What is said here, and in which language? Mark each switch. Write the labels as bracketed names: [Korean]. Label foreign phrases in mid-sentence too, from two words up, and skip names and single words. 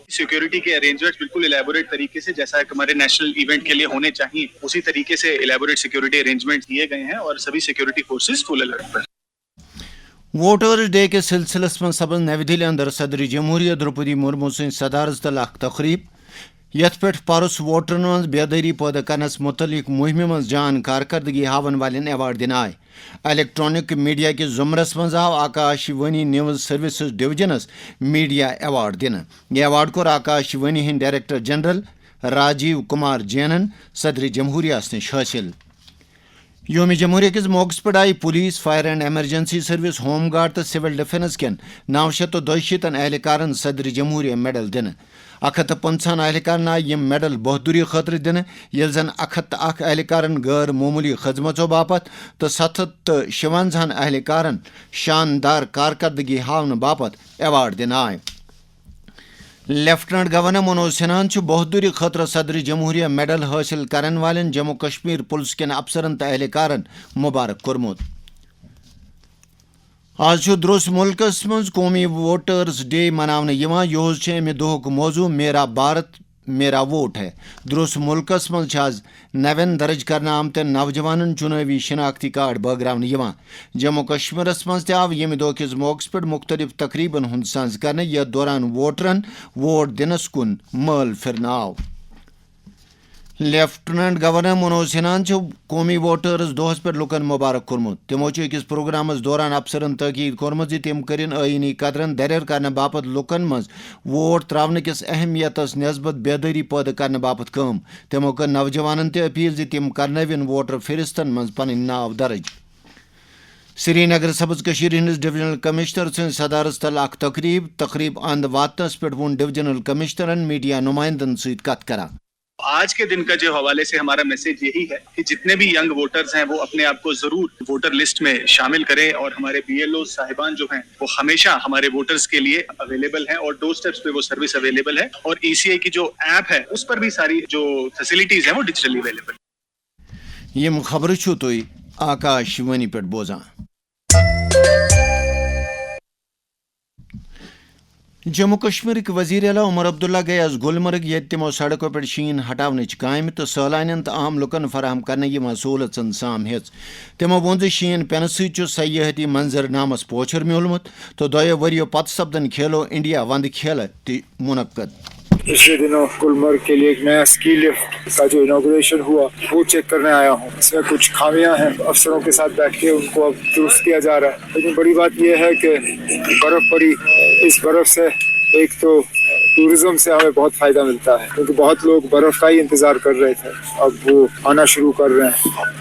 [Hindi] सिक्योरिटी के अरेंजमेंट्स बिल्कुल इलेबोरेट तरीके से जैसा हमारे [English] national event [Hindi] के लिए होने चाहिए उसी तरीके से [English] elaborate security arrangements [Hindi] किए गए हैं और सभी [English] security forces full alert [Hindi] पर। [Kashmiri] वोटर्स डे के सिलसिलस में सपद नव दिल्ली अंदर सदर जमहूरिया द्रौपदी मुर्मू सद सदारत तल तकरीब यथ पे परस वोटरन मं बेदारी पैदा करनस मुतलिक मुहिम मं जान कारकर्दगी हावन वालेन एवार्ड दिन आए। [English] electronic media [Kashmiri] के जुमरस मं आव आकाशवाणी न्यूज़ सर्विसेज डिवीजनस मीडिया एवार्ड दिन। यह एवार्ड कोर आकाशवाणी हिंद [English] director general [Kashmiri] राजीव कुमार जैनन सदर जमहूरिया नश हासिल। योम जमहूरिया किस मौके पर आई पुलिस फायर एंड एमरजेंसी सर्विस होम गार्ड तो सिविल डिफेंस कन 962 एहलकारन सदर जमहूरिया मेडल दिन। 150 एहलकारन आय यम मेडल बहादुरी खतर दिन यल जन 101 एहलकारन गैर मामूली खदमतों बापत तो 57 एहलकारन शानदार कारकर्दगी हावन बापत एवार्ड दिन आए। [English] lieutenant governor [Kashmiri] मनोज सिन्हान बहादुरी खतर सदर जमहूरिया मेडल हासिल करन वालेन जम्मू कश्मीर पुलिस के अफसरन तो एहलकारन मुबारक कोरमुत। आज द्रुस मुल्कस मं कौमी वोटर्स डे मनावने यह अमे दोहुक मौजू मेरा भारत मेरा वोट है। द्रुस मुल्कस मं आज नवें दर्ज करना आमत नौजवान चुनावी शिनाख्ती कार्ड बगरावन। जम्मू कश्मीरस मं आव यम दह किस मौके पर मुख्तलिफ तकरीबन हुंद संज करने यथ दौरान वोटरन वोट दिनस कुन मल फिरन आव। [English] lieutenant governor [Kashmiri] मनोज सिन्हान कौमी वोटर्स दोहस पर लुकन मुबारक कोरमुत। तिमो अकिस प्रोग्रामस दौरान अफसरन तकीद कोरमुत तिम करिन आईनी कदरन दरियर करने बापत लुकन मज वोट त्रावने किस अहमियतस नस्बत बेदारी पैदा करने बापत काम। तिमो कर नौजवानन ते अपील तिम करनविन वोटर फिरिस्तन मज पन नाव दर्ज। श्रीनगर सबज कशीर हिंदिस [English] divisional commissioner [Kashmiri] सद सदारत तल तकरीब अंद वातनस पे वोन [English] divisional commissioner [Kashmiri] मीडिया नुमाइंदन सत कत करा। [Hindi] आज के दिन का जो हवाले से हमारा मैसेज यही है कि जितने भी [English] young voters [Hindi] हैं वो अपने आप को जरूर [English] voter list [Hindi] में शामिल करें और हमारे BLO साहिबान जो हैं वो हमेशा हमारे वोटर्स के लिए अवेलेबल हैं और [English] door steps [Hindi] पे वो सर्विस अवेलेबल है। और ECI की जो ऐप है उस पर भी सारी जो फैसिलिटीज हैं वो [English] digitally available. [Kashmiri] यम खबर तो आकाशवाणी पे बोजा। जम्मू कश्मीर के वजीर आला उमर अब्दुल्ला गए आज गुलमर्ग ये तमो सड़कों पर शीन हटावन काम तो सैलानियन तो आम लुकन फराहम करने सहूलतन साम हेच। तमो वोन शीन पेन सयाहती मंजरनामस पोचर म्योलमुत तो 2 वरियों पत सपदन खेलो इंडिया वंद खेल मुनक्कद। [Hindi] पिछले दिनों गुलमर्ग के लिए एक नया [English] ski lift [Hindi] का जो इनॉग्रेशन हुआ वो चेक करने आया हूँ। इसमें कुछ खामियां हैं, अफसरों के साथ बैठ के उनको अब दुरुस्त किया जा रहा है। लेकिन बड़ी बात यह है कि बर्फ पड़ी, इस बर्फ से एक तो टूरिज्म से हमें बहुत फायदा मिलता है, क्योंकि बहुत लोग बर्फ का ही इंतजार कर रहे थे, अब वो आना शुरू कर रहे हैं।